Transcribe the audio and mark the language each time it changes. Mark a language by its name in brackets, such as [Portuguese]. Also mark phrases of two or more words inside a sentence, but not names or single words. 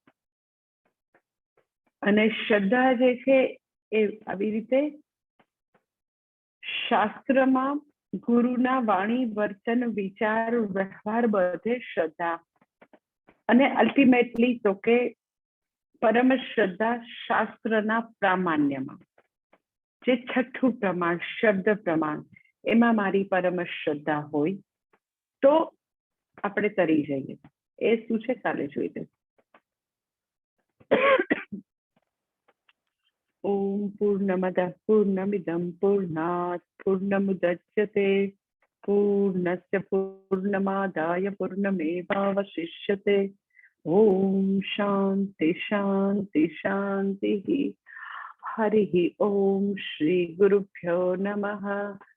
[Gujarati] અને શ્રદ્ધા જે છે એ આવી રીતે શાસ્ત્રમાં ગુરુના વાણી વર્તન વિચાર વ્યવહાર બધે શ્રદ્ધા, અને અલ્ટિમેટલી તો કે પરમ શ્રદ્ધા શાસ્ત્રના પ્રામાણ્યમાં, જે છઠ્ઠું પ્રમાણ શબ્દ પ્રમાણ, એમાં મારી પરમ શ્રદ્ધા હોય તો આપણે તરી જઈએ. એ શું છે કાલે જોઈ લે. [Sanskrit] ओम पूर्णमद पूर्णमिदम पूर्णात पूर्णमुदच्यते पूर्णस्य पूर्णमादाय पूर्णमेवावशिष्यते। ओम शांति शांति शांति। हरि ओम। श्री गुरुभ्यो नमः।